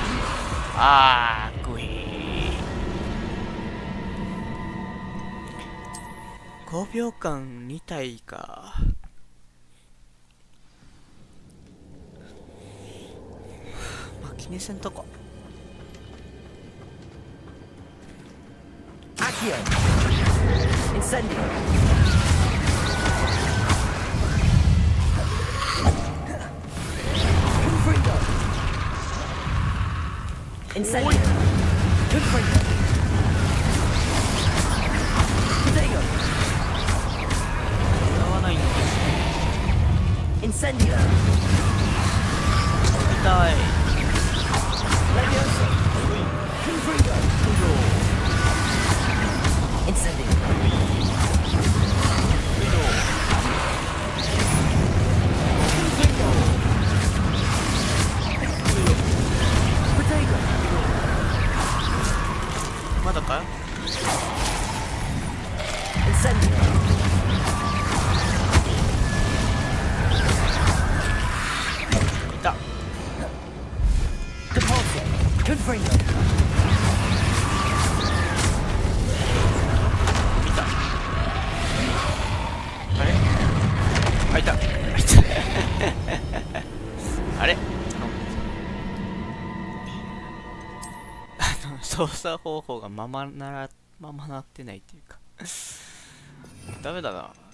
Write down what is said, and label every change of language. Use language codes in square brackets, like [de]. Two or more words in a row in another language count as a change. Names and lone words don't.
[ja] あー、グイー。5秒間2体か。気にせんとこ。 Accio! Incendio! Confringo! Incendio! Confringo! Potato! 合わないんだ。 Incendio! 痛い。 Levioso! Confringo! Incendio! Potato! まだかよ。 Incendio! Depulso! Confringo! あれあ、いた。あれ操作方法がままなってないっていうかダメだな。